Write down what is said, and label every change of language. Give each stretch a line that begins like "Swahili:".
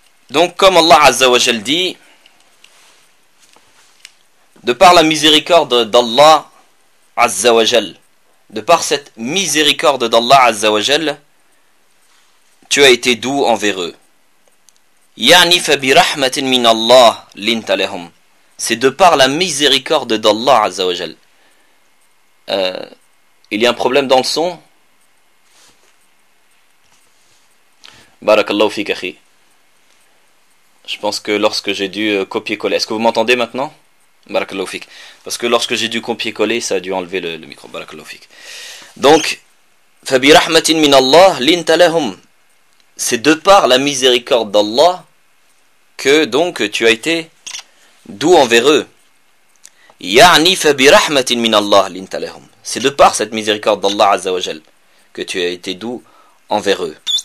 French: Donc comme Allah Azza wa Jal dit, de par la miséricorde d'Allah Azza wa Jal, de par cette miséricorde d'Allah Azza wa Jal, tu as été doux envers eux.
Arabic: يعني فبرحمه من الله لنت لهم.
French: C'est de par la miséricorde d'Allah Azza wa Jal. Il y a un problème dans le son.
Arabic: Barakallahu fik akhi.
French: Je pense que lorsque j'ai dû copier-coller... Est-ce que vous m'entendez maintenant?
Arabic: Barakallahu fik.
French: Parce que lorsque j'ai dû copier-coller, ça a dû enlever le micro.
Arabic: Barakallahu fik. Donc, فَبِرَحْمَةٍ مِنَ اللَّهِ لِنْتَ لَهُمْ.
French: C'est de par la miséricorde d'Allah que donc tu as été doux envers eux.
Arabic: يَعْنِي فَبِرَحْمَةٍ مِنَ اللَّهِ لِنْتَ لَهُمْ.
French: C'est de par cette miséricorde d'Allah Azza wa Jal que tu as été doux envers eux.